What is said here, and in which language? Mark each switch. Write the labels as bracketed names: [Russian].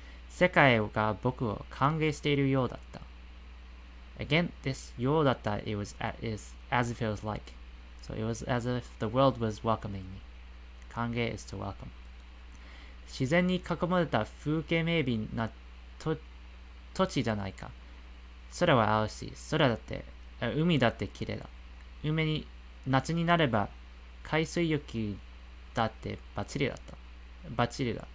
[Japanese] 世界が僕を歓迎しているようだった. [English] Again, this ようだった it was is as if it was like. So it was as if the world was welcoming me. 歓迎 is to welcome. [Japanese] 自然に囲まれた風景明媚な土地じゃないか。空は青し、海だって綺麗だ。夏になれば海水浴だってバッチリだ。